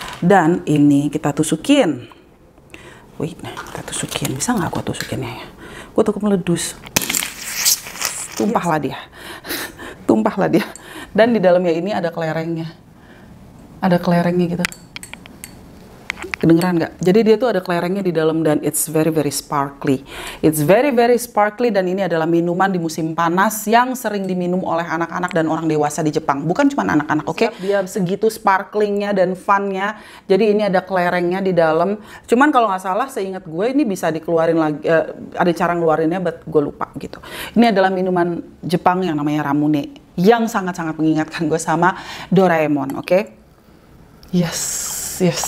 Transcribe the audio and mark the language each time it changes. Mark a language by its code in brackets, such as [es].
[id] Dan ini kita tusukin. Wait, kita tusukin. Bisa nggak gue tusukinnya ya? Gue takut meledus. Tumpahlah dia. Tumpahlah dia. Dan di dalamnya ini ada kelerengnya. Ada kelerengnya gitu. Kedengeran nggak? Jadi dia tuh ada kelerengnya di dalam, dan [en] it's very very sparkly. It's very very sparkly, [id] dan ini adalah minuman di musim panas yang sering diminum oleh anak-anak dan orang dewasa di Jepang. Bukan cuma anak-anak, oke? Dia segitu sparklingnya dan funnya. Jadi ini ada kelerengnya di dalam. Cuman kalau nggak salah, seingat gue ini bisa dikeluarin lagi. Ada cara ngeluarinnya, but gue lupa gitu. Ini adalah minuman Jepang yang namanya Ramune, yang sangat-sangat mengingatkan gue sama Doraemon, oke? Yes.